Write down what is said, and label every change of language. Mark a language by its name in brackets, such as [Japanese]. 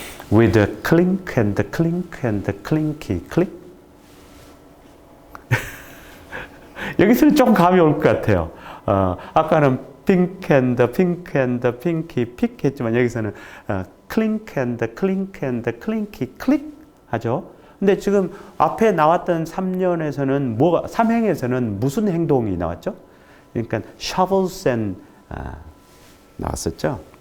[English] With the clink and the clink and the clinky click. [Korean] 여기서는 좀 감이 올 것 같아요. 아까는 [English] pink and the pink and the pinky pick [Korean] 했지만 여기서는 [English] 클링크 앤드 클링크 앤드 클링키 클릭 하죠. [Korean] 근데 지금 앞에 나왔던 3년에서는 뭐가 3행에서는 무슨 행동이 나왔죠? 그러니까 shovels and 나왔었죠.